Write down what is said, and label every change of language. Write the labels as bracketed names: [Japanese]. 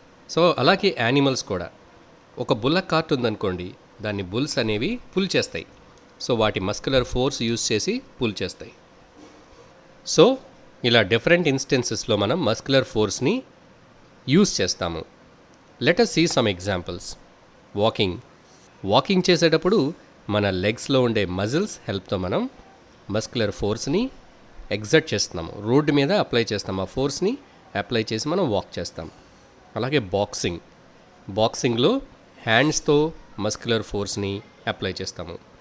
[Telugu] So అలాగే animals కూడా. ఒక బుల్లక్ కార్ట్ ఉందనుకోండి, దాన్ని బుల్స్ అనేవి పుల్ చేస్తాయి. సో వాటి మస్క్యులర్ ఫోర్స్ యూజ్ చేసి పుల్ చేస్తాయి. సో ఇలా డిఫరెంట్ ఇన్స్టెన్సెస్లో మనం మస్క్యులర్ ఫోర్స్ని యూజ్ చేస్తాము. [English] Let us see some examples. [Telugu] Walking చేసేటప్పుడు మన లెగ్స్లో ఉండే మజిల్స్ హెల్ప్తో మనం మస్క్యులర్ ఫోర్స్ని ఎగ్జర్ట్ చేస్తున్నాము, రోడ్డు మీద అప్లై చేస్తాం. ఆ ఫోర్స్ని అప్లై చేసి మనం వాక్ చేస్తాం. అలాగే బాక్సింగ్లో హ్యాండ్స్తో మస్క్యులర్ ఫోర్స్ని అప్లై చేస్తాము.